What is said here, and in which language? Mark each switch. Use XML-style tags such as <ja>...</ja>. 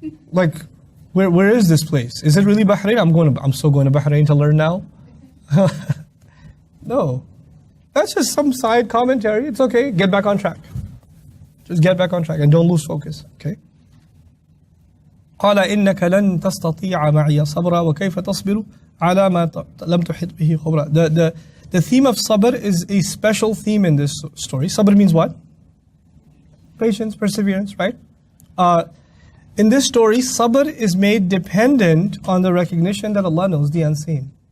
<en>Like, where is this place? Is it really Bahrain? I'm still going to Bahrain to learn now. No. That's just some side commentary. It's okay. Get back on track. Just get back on track and don't lose focus. Okay?</en> <ar>قال إنك لن تستطيع معي صبرا وكيف تصبر على ما لم تحط به خبرا.</ar> <en>The theme of sabr is a special theme in this story. Sabr means what? Patience, perseverance, right? In this story, sabr is made dependent on the recognition that Allah knows the unseen.</en>